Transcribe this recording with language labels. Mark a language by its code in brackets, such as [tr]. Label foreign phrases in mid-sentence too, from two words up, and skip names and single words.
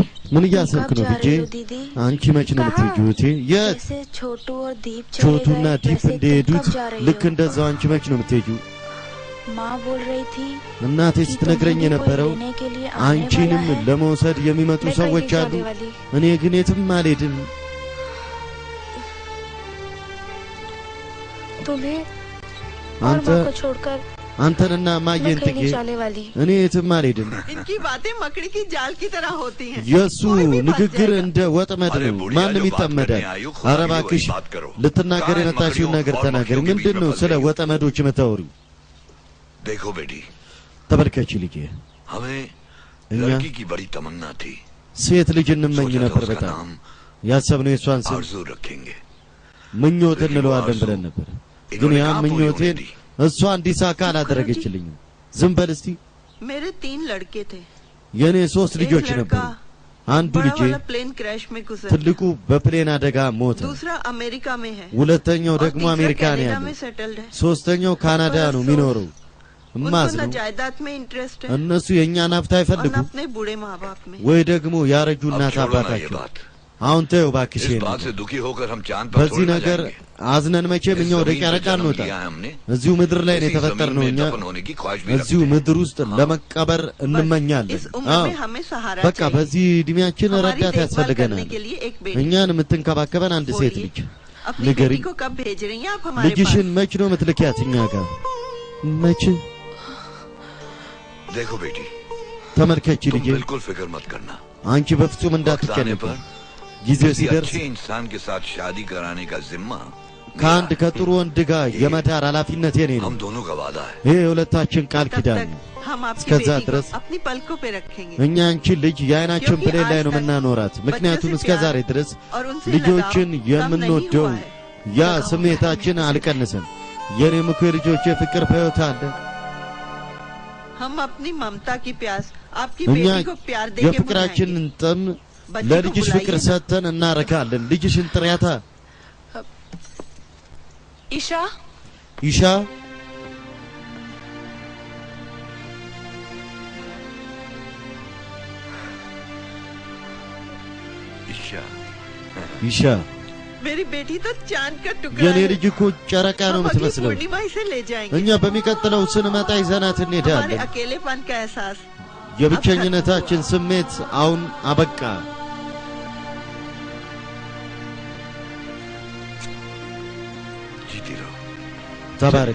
[am] ምን እያሰብክ ነው ልጄ አንቺ መች ነው የምትሄጂው የት [hi] जैसे छोटू और दीप [am] ቾቱና ዲፕ እንደሄዱት ልክ እንደዛው አንቺ መች ነው የምትሄጂው [hi] माँ बोल रही थी [am] እናቴ ስትነግረኝ የነበረው አንቺንም ለመውሰድ የሚመጡ ሰዎች አሉ እኔ ግን የትም አልሄድም [hi] तुम्हें और [am] አንተ [hi] माँ को छोड़कर [am] አንተንና ማየን ትኬ እኔ የትም አልሄድም [hi] इनकी बातें मकड़ी की जाल की तरह होती हैं [am] የሱ ንግግር እንደ ወጥመድ ነው ማንም ይጠመዳል ኧረ እባክሽ ልትናገር የመጣሽውን ነገር ተናገር ምንድነው ስለ ወጥመዶች የምታወሪው [hi] देखो बेटी [am] ተመልከቺ ልጄ [hi] हमें [am] እኛ [hi] लड़की की बड़ी तमन्ना थी [am] ሴት ልጅ እንመኝ ነበር በጣም ያሰብነው የሷን ስም [hi] आरज़ू रखेंगे [am] ምኞት እንለዋለን ብለን ነበር ግን ያ ምኞቴን እሷ እንዲሳካ አላደረገችልኝም ዝም በል እስቲ [hi] मेरे 3 लड़के थे [am] የኔ 3 ልጆች ነበሩ አንዱ ልጄ [hi] प्लेन क्रैश में गुजर [am] ትልቁ በፕሌን አደጋ ሞተ [hi] दूसरा अमेरिका में है [am] ሁለተኛው ደግሞ አሜሪካ ነው ያለው ሶስተኛው ካናዳ ነው የሚኖረው እማዝነው [hi] जायदाद में इंटरेस्ट है [am] እነሱ የኛን ሀብት አይፈልጉ [hi] अपने बूढ़े माँ-बाप में [am] ወይ ደግሞ ያረጁ እናት አባታቸው አሁን ተው ባክሽ [hi] इस बात से दुखी होकर हम चांद पर [am] በዚህ ነገር አዝነን መቼም እኛ ወደ ጨረቃ እንወጣ እዚሁ ምድር ላይ ነው የተፈጠርነው እኛ እዚሁ ምድር ውስጥ ለመቀበር እንመኛለን በቃ በዚህ እድሜያችን ረዳት ያስፈልገናል እኛን የምትንከባከበን አንድ ሴት ልጅ [hi] अपनी बेटी को कब भेज रही हैं आप हमारे पास? [am] ልጅሽን መች ነው የምትልኪያት እኛ ጋር? መች? [hi] देखो बेटी, [am] ተመልከቺ ልጄ፣ [hi] बिल्कुल फिक्र मत करना। [am] አንቺ በፍጹም እንዳትጨነቂ። ጊዜው ሲደርስ [hi] अच्छे इंसान के साथ शादी कराने का जिम्मा [am] ከአንድ ከጥሩ ወንድ ጋር የመዳር ኃላፊነት የኔ ነው። [hi] हम दोनों का वादा है। [am] ይሄ የሁለታችን ቃል ኪዳን ነው። [hi] हम आपकी [am] እስከዛ [hi] बेटी [am] ድረስ [hi] को अपनी पलकों पे रखेंगे [am] እኛ አንቺን ልጅ የዓይናችን ብሌን ላይ ነው የምናኖራት። ምክንያቱም እስከ ዛሬ ድረስ ልጆችን የምንወደው ያ ስሜታችን አልቀነሰም። የኔም እኮ የልጆቼ ፍቅር በሕይወት አለ። [hi] हम अपनी ममता की प्यास आपकी [am] እኛ [hi] बेटी को प्यार देके [am] የፍቅራችንን ጥም ለልጅሽ ፍቅር ሰጥተን እናረካለን። ልጅሽን ጥሪያታ። [hi] ईशा [am] ኢሻ [hi] ईशा [am] ኢሻ [hi] मेरी बेटी तो चांद का टुकड़ा [am] የኔ [hi] है। [am] ልጅ እኮ ጨረቃ ነው [hi] हम अगली [am] የምትመስለው። [hi] पूर्णिमा इसे ले जाएंगे। [am] እኛ በሚቀጥለው ስንመጣ ይዘናት [hi] हमारे [am] እንሄዳለን። [hi] अकेलेपन का एहसास [am] የብቸኝነታችን ስሜት አሁን አበቃ። [hi] जीती रहो। [am] ተባረኪ።